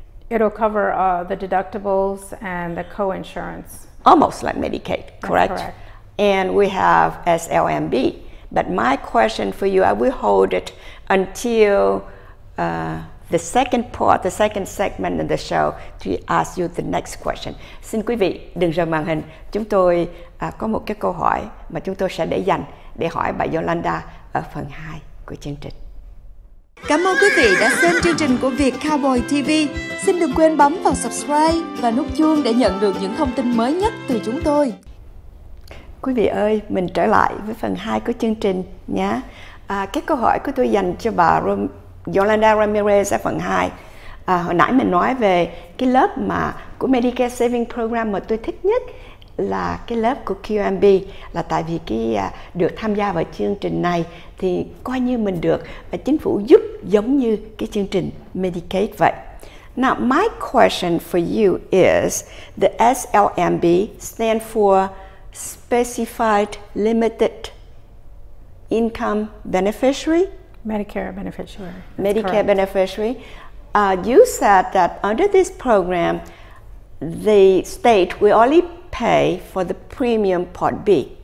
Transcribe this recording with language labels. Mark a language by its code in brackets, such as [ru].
[en] It'll cover the deductibles and the co-insurance. Almost like Medicaid, correct? That's correct. And we have SLMB. But my question for you, I will hold it until the second part, the second segment of the show to ask you the next question. [vi] Xin quý vị đừng rời màn hình. Chúng tôi có một cái câu hỏi mà chúng tôi sẽ để dành để hỏi bà Yolanda ở phần 2 của chương trình. Cảm ơn quý vị đã xem chương trình của Viet Cowboy TV. Xin đừng quên bấm vào subscribe và nút chuông để nhận được những thông tin mới nhất từ chúng tôi. Quý vị ơi, mình trở lại với phần 2 của chương trình nhé. Cái câu hỏi của tôi dành cho bà Yolanda Ramirez ở phần 2. Hồi nãy mình nói về cái lớp mà của Medicare Saving Program mà tôi thích nhất là cái lớp của QMB, là tại vì được tham gia vào chương trình này thì coi như mình được chính phủ giúp giống như cái chương trình Medicaid vậy. [en] Now, my question for you is the SLMB stand for Specified Limited Income Beneficiary? Medicare beneficiary. Medicare beneficiary. You said that under this program, the state will only pay for the premium Part B.